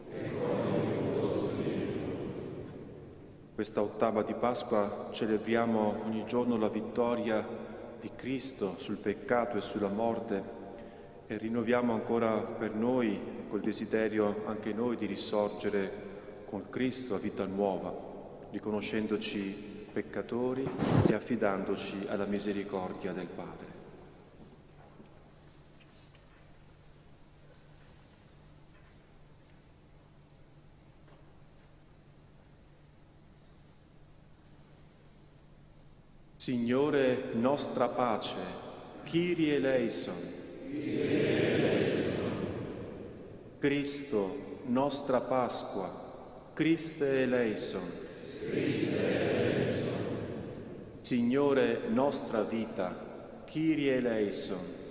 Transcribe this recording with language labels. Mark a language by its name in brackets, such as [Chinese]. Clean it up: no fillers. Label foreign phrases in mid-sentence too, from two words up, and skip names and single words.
[Italian] Questa ottava di Pasqua celebriamo ogni giorno la vittoria di Cristo sul peccato e sulla morte e rinnoviamo ancora per noi col desiderio anche noi di risorgere con Cristo a vita nuova, riconoscendoci peccatori e affidandoci alla misericordia del Padre. Signore, nostra pace, [Greek] Κύριε ἐλέησον. [Italian] Cristo, nostra Pasqua, [Greek] Χριστὲ ἐλέησον. [Italian] Signore, nostra vita, [Greek] Κύριε ἐλέησον.